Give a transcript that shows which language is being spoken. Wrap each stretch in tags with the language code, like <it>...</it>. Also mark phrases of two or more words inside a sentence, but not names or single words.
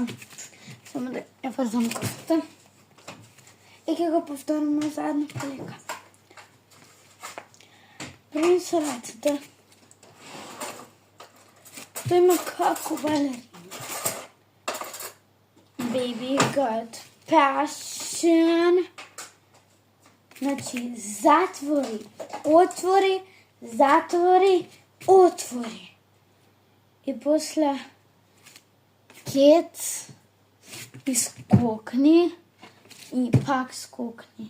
<mk>Само да ја врзам кофта. И ќе го повториме заедно полека. Први со рацете. Тоа има како балерина.</mk> <en>Baby got passion.</en> <mk>Значи, затвори, отвори, затвори, отвори. И после кет и скокни и пак скокни.</mk>